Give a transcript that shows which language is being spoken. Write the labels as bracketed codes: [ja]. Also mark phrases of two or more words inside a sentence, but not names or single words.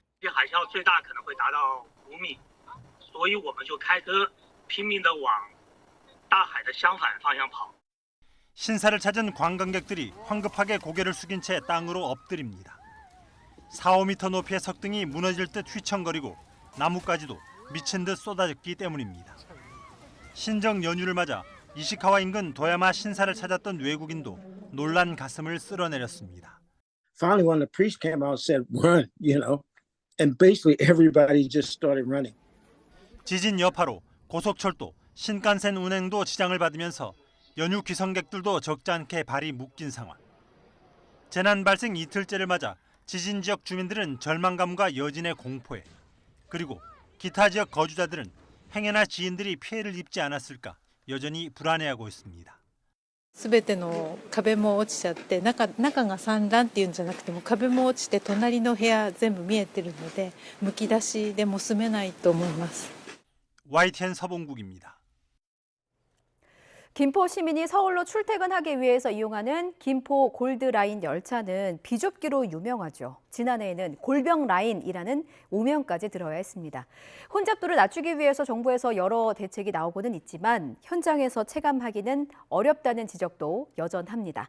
[ko] 신사를 찾은 관광객들이 황급하게 고개를 숙인 채 땅으로 엎드립니다. 4, 5m 높이의 석등이 무너질 듯 휘청거리고 나무까지도 미친 듯 쏟아졌기 때문입니다. 신정 연휴를 맞아 이시카와 인근 도야마 신사를 찾았던 외국인도 놀란 가슴을 쓸어내렸습니다. [en] Finally, when the priest came out and said, "Run," and basically everybody just started running. [ko] 지진 여파로 고속철도, 신칸센 운행도 지장을 받으면서 연휴 귀성객들도 적지 않게 발이 묶인 상황. 재난 발생 이틀째를 맞아 지진 지역 주민들은 절망감과 여진의 공포에, 그리고 기타 지역 거주자들은 행여나 지인들이 피해를 입지 않았을까 여전히 불안해하고 있습니다. [ja] 全ての壁も落ちちゃって中が散乱っていうんじゃなくても壁も落ちて隣の部屋全部見えてるのでむき出しでも住めないと思います。 [ko] YTN 서봉국입니다. 김포 시민이 서울로 출퇴근하기 위해서 이용하는 김포 골드라인 열차는 비좁기로 유명하죠. 지난해에는 골병라인이라는 오명까지 들어야 했습니다. 혼잡도를 낮추기 위해서 정부에서 여러 대책이 나오고는 있지만 현장에서 체감하기는 어렵다는 지적도 여전합니다.